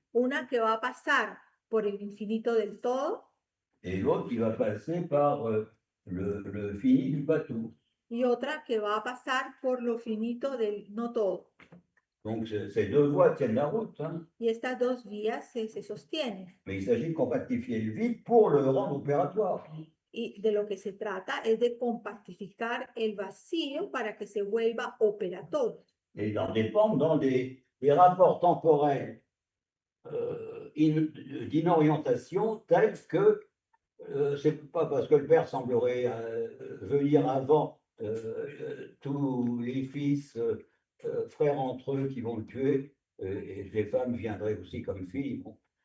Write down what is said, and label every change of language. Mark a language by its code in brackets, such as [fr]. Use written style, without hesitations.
[es] Una que va a pasar por el infinito del todo [fr] et l'autre qui va passer par le fini du pas tout. [es] y otra que va a pasar por lo finito del no todo. [fr] Donc, ces deux voies tiennent la route. Hein. [es] Y estas dos vías se sostienen. [fr] Mais il s'agit de compactifier le vide pour le rendre opératoire. [es] Y de lo que se trata es de compactificar el vacío para que se vuelva operatorio. [fr] Et d'en dépendre dans des rapports temporels d'inorientation tels que c'est pas parce que le père semblerait venir avant tous les fils, frères entre eux qui vont le tuer, et les femmes viendraient aussi comme filles. Bon.